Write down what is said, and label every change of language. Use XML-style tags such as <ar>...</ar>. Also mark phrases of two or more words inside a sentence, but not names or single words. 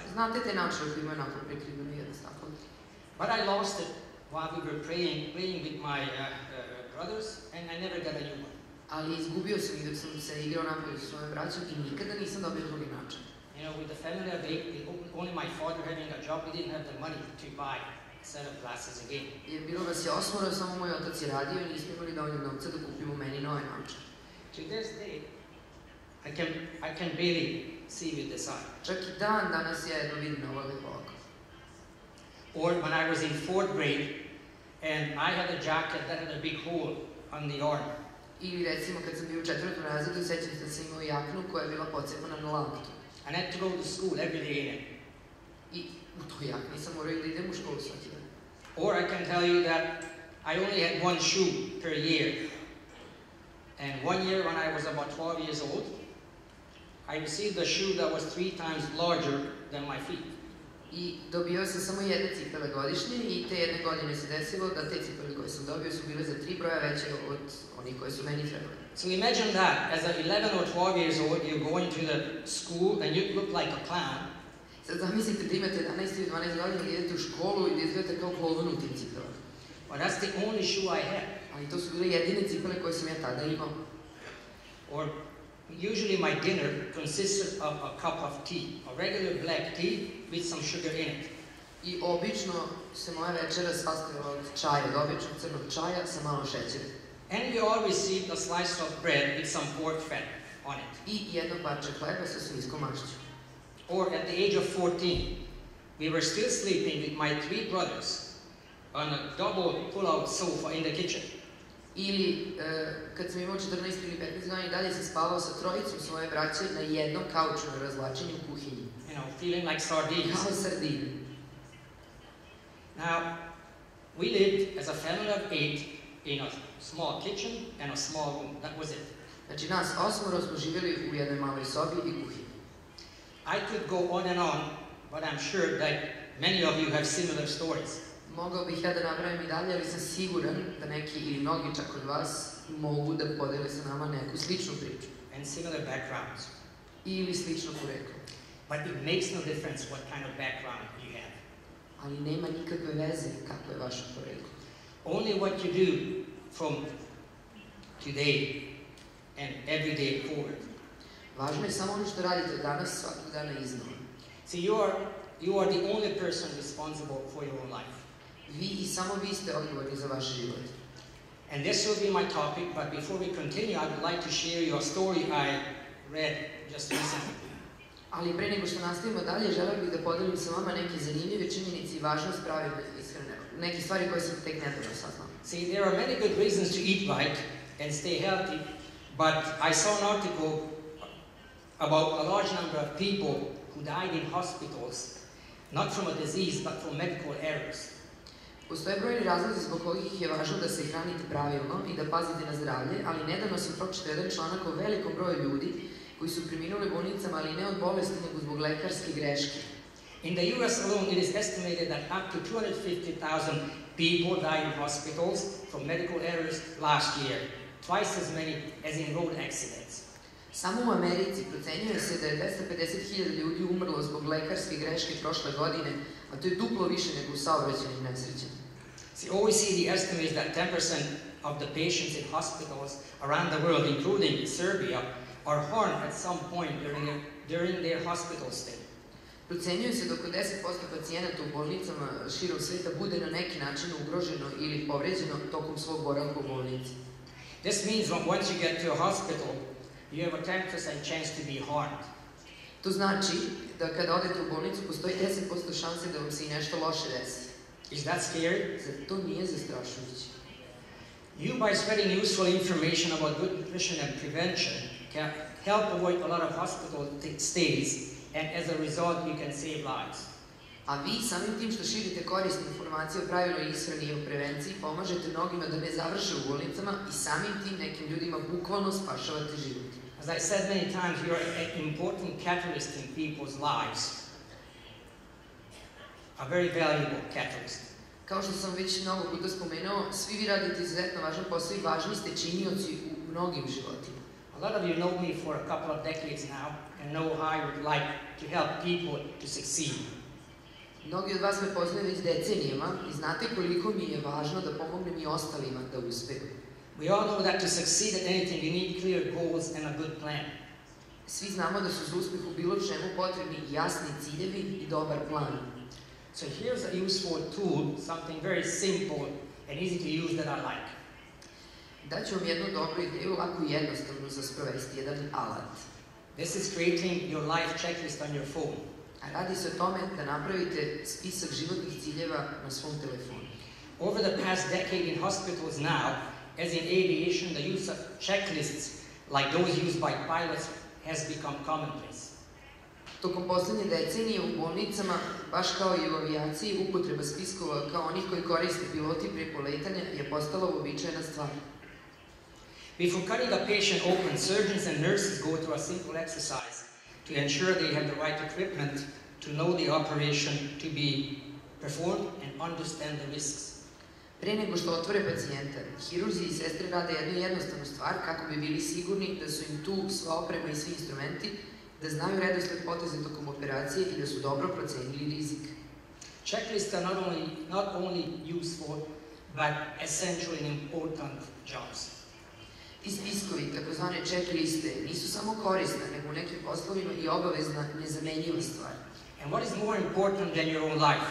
<sr>Znate te naočare koji imaju onako prekriveno jedno staklo.</sr> <en>But I lost it while we were playing with my brothers, and I never got a new one.</en> <sr>Ali izgubio sam ih dok sam se igrao napolju sa svojom braćom i nikada nisam dobio drugi naočar.</sr> <en>You know, with the family of 8, only my father having a job, we didn't have the money to buy a set of glasses again.</en> <sr>Jer bilo vas je 8, samo moj otac je radio i nismo imali dovoljno novca da kupimo meni nove naočare.</sr> <en>To this day, I can barely see with this eye.</en> <sr>Čak i dan danas ja jedno vidim na ovo lepo oko.</sr> <en>Or when I was in 4th grade, and I had a jacket that had a big hole on the arm.</en> <sr>Ili recimo kad sam bio u 4. razredu, sećam se da sam imao jaknu koja je bila pocepana na laktu.</sr> <en>And I had to go to school every day in it.</en> <sr>I u toj jakni sam morao da idem u školu svaki dan.</sr> <en>Or I can tell you that I only had one shoe per year. And one year when I was about 12 years old, I received a shoe that was 3 times larger</en> <sr>I dobio sam samo jedne cipele godišnje i te jedne godine se desilo da te cipele koje sam dobio su bile za 3 broja veće od onih koje su meni trebali.</sr> <en>So imagine that, as a 11 or 12 years old, you're going to the school and you look like a clown.</en> <sr>Sad zamislite da imate 11 ili 12 godina i idete u školu i da izgledate kao kloun u tim cipelama.</sr> <en>Well, that's the only shoe I had.</en> <sr>Ali to su bile jedine cipele koje sam ja tada imao.</sr> <en>Or usually my dinner consisted of a cup of tea, a regular black tea with some sugar in it.</en> <sr>I obično se moja večera sastojala od čaja, od običnog crnog čaja sa malo šećera.</sr> <en>And we all received a slice of bread with some pork fat on it.</en> <sr>I jedno parče hleba sa svinjskom mašću.</sr> <en>Or at the age of 14, we were still sleeping with my 3 brothers on a double pull-out sofa in the kitchen.</en> <sr>Ili, kad sam imao 14 ili 15 godina i dalje sam spavao sa trojicom svoje braće na jednom kauču na razvlačenju u kuhinji.</sr> <en>You know, feeling like sardines.</en> <sr>Kao sardine.</sr> <en>Now, we lived as a family of 8 in a small kitchen and a small room. That was it.</en> <sr>Znači, nas 8 smo živjeli u jednoj maloj sobi i kuhinji.</sr> <en>I could go on and on, but I'm sure that many of you have similar stories.</en> <sr>Mogao bih ja da nabrajam i dalje, ali sam siguran da neki ili mnogi čak od vas mogu da podele sa nama neku sličnu priču.</sr> <en>And similar backgrounds.</en> <sr>Ili slično poreklo.</sr> <en>But it makes no difference what kind of background you have.</en> <sr>Ali nema nikakve veze kako je vaše poreklo.</sr> <en>Only what you do from today and every day forward.</en> <sr>Važno je samo ono što radite danas, svakog dana iznova.</sr> <en>See, you are the only person responsible for your own life.</en> <sr>Vi i samo vi ste odgovorni za vaš život.</sr> <en>And this will be my topic, but before we continue, I would like to share you a story I read just recently.</en> <sr>Ali pre nego što nastavimo dalje, želeo bih da podelim sa vama neke zanimljive činjenice i važnost pravila ishrane. Neke stvari koje sam tek nedavno saznao.</sr> <en>See, there are many good reasons to eat right and stay healthy, but I saw an article about a large number of people who died in hospitals, not from a disease, but from medical errors.</en> <sr>Postoje brojni razlozi zbog kojih je važno da se hranite pravilno i da pazite na zdravlje, ali nedavno sam pročitao jedan članak o velikom broju ljudi koji su preminuli bolnicama, ali ne od bolesti, nego zbog lekarske greške.</sr> <en>In the US alone, it is estimated that up to 250,000 people died in hospitals from medical errors last year, twice as many as in road accidents.</en> <sr>Samo u Americi procenjuje se da je 250.000 ljudi umrlo zbog lekarske greške prošle godine, a to je duplo više nego u saobraćajnim nesrećama.</sr> <en>See, OECD estimates that 10% of the patients in hospitals around the world, including Serbia, are harmed at some point during their hospital stay.</en> <sr>Procenjuje se da oko 10% pacijenata u bolnicama širom sveta bude na neki način ugroženo ili povređeno tokom svog boravka u bolnici.</sr> <en>This means that once you get to a hospital, you have a 10% chance to be harmed.</en> <sr>To znači da kada odete u bolnicu postoji 10% šanse da vam se i nešto loše desi.</sr> <en>Is that scary?</en> <sr>Zar to nije zastrašujuće?</sr> <en>You, by spreading useful information about good nutrition and prevention, can help avoid a lot of hospital stays, and as a result, you can save lives.</en> <sr>A vi samim tim što širite korisne informacije o pravilnoj ishrani i o prevenciji, pomažete mnogima da ne završe u bolnicama i samim tim nekim ljudima bukvalno spašavate život.</sr> <en>As I said many times, you are an important catalyst in people's lives. A very valuable catalyst.</en> <sr>Kao što sam već mnogo puta spomenuo, svi vi radite izuzetno važan posao i važni ste činioci u mnogim životima.</sr> <en>A lot of you know me for a couple of decades now and know how I would like to help people to succeed.</en> <sr>Mnogi od vas me poznaju već decenijama i znate koliko mi je važno da pomognem i ostalima da uspeju.</sr> <en>We all know that to succeed at anything you need clear goals and a good plan.</en> <sr>Svi znamo da su za uspeh u bilo čemu potrebni jasni ciljevi i dobar plan.</sr> <en>So here's a useful tool, something very simple and easy to use that I like.</en> <sr>Daću vam jednu dobru ideju, lako i jednostavno za sprovesti, jedan alat.</sr> <en>This is creating your life checklist on your phone.</en> <sr>A radi se o tome da napravite spisak životnih ciljeva na svom telefonu.</sr> <en>Over the past decade in hospitals now, as in aviation, the use of checklists like those used by pilots has become commonplace.</en> <sr>Tokom poslednje decenije u bolnicama, baš kao i u avijaciji, upotreba spiskova kao onih koji koriste piloti pre poletanja je postala uobičajena stvar.</sr> <en>Before cutting a patient open, surgeons and nurses go through a simple exercise to ensure they have the right equipment to know the operation to be performed and understand the risks.</en> <sr>Pre nego što otvore pacijenta, hirurzi i sestre rade jednu jednostavnu stvar kako bi bili sigurni da su im tu sva oprema i svi instrumenti, da znaju redosled poteza tokom operacije i da su dobro procenili rizik.</sr> <en>Checklists are not only useful, but essential and important jobs.</en> <sr>Ti spiskovi, takozvane checkliste, nisu samo korisne, nego u nekim poslovima i obavezna, nezamenjiva stvar.</sr> <en>And what is more important than your own life?</en>